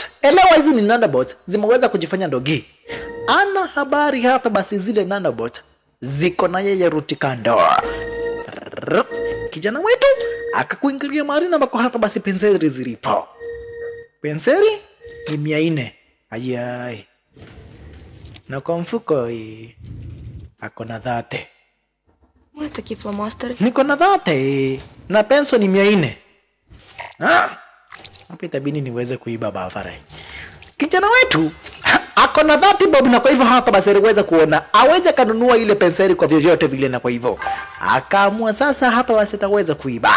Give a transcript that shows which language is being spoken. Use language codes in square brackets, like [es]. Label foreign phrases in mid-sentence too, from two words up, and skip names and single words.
[sw] Elewa hizi ni nanobot zimeweza kujifanya ndogi. Ana habari hapa basi zile nanobot ziko na yeye Rutikando. Kijana wetu akakuingilia mahali na bako hapa basi penseli zilipo. Penseli ni 400. Ayai. Na kwa mfuko ako na 30. [uk] Ось такі фломастери. [sw] Niko na 30 na penso ni 400. Hapa itabidi niweze kuiba Vavara. Kijana wetu ako na 30 bob na kwa hivyo hapa basi aliweza kuona aweze kanunua ile penseli kwa vyovyote vile, na kwa hivyo akaamua sasa hapa basi ataweza kuiba.